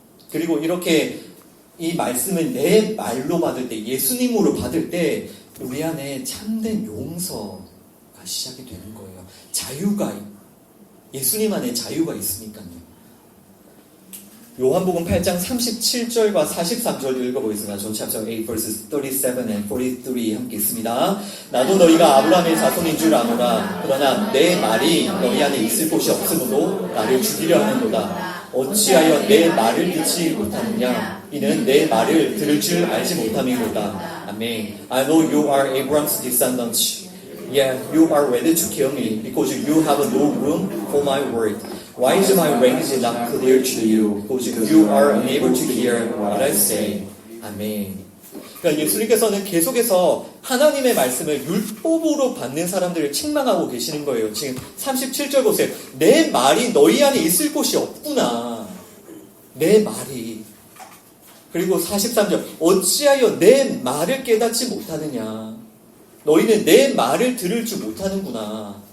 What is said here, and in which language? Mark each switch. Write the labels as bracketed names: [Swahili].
[Korean] 그리고 이렇게 이 말씀을 내 말로 받을 때 예수님으로 받을 때 우리 안에 참된 용서가 시작이 되는 거예요. 자유가 예수님 안에 자유가 있으니까요. 요한복음 8장 37절과 43절 읽어보겠습니다. [English] John chapter 8 verses 37 and 43 [Korean] 함께 있습니다. 나도 너희가 아브라함의 자손인 줄 아노라. 그러나 내 말이 너희 안에 있을 곳이 없으므로 나를 죽이려 하는도다. 어찌하여 내 말을 듣지 못하느냐? 이는 내 말을 들을 줄 알지 못함이로다. 아멘. [English] I know you are Abraham's descendants. Yeah, you are ready to kill me because you have no room for my word. Why is my range not clear to you? Because you are unable to hear what I say. [Korean] 아멘. 그러니까 예수님께서는 계속해서 하나님의 말씀을 율법으로 받는 사람들을 책망하고 계시는 거예요. 지금 37절 보세요. 내 말이 너희 안에 있을 곳이 없구나. 내 말이. 그리고 43절. 어찌하여 내 말을 깨닫지 못하느냐. 너희는 내 말을 들을 줄 못하는구나.